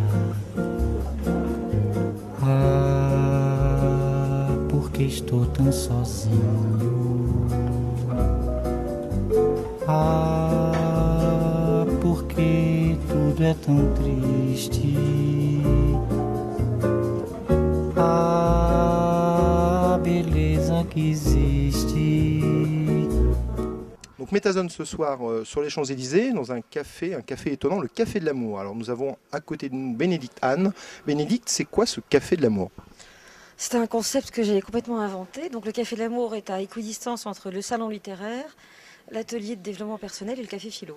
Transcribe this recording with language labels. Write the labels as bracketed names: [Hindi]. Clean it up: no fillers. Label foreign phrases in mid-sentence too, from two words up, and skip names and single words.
[Portuguese] Ah, porque estou tão sozinho. Ah, porque tudo é tão triste. Ah, beleza que existe. [French] Donc Métazone ce soir sur les Champs-Élysées, dans un café étonnant, le Café de l'Amour. Alors nous avons à côté de nous Bénédicte Anne. Bénédicte, c'est quoi ce Café de l'Amour? C'est un concept que j'ai complètement inventé. Donc le Café de l'Amour est à équidistance entre le salon littéraire, l'atelier de développement personnel et le café philo.